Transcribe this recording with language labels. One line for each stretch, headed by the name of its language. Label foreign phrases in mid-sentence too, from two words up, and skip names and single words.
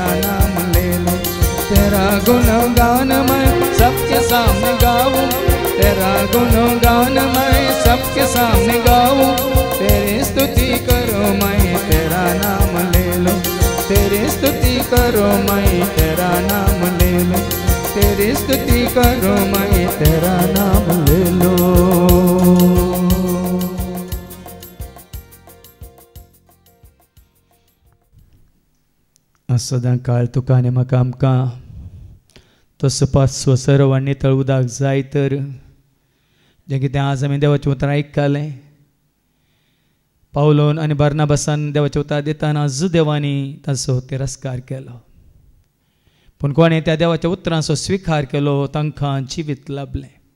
Hindi: नाम ले लूं, तेरा गुणगान मैं सबके सामने गाऊं, तेरा गुणगान मैं सबके सामने गाऊं, तेरी स्तुति करो मैं तेरा नाम ले लूं, तेरी स्तुति करो मैं तेरा नाम ले लूं, तेरी स्तुति करो मैं तेरा नाम ले लो।
Konkani: सदां काळ तुका आनी म्हाका आमकां तसो पासो सर्वांनी तळउदाक जाय तर जें कितें आज आमी देवाचें उतर आयकलें, पावलोन आनी बार्नाबासान देवाचें उतर दितना देवानी ताचो तिरस्कार केलो, पूण कोणें त्या देवाच्या उतरांचो स्विकार केलो तांकां जिवीत लाभलें।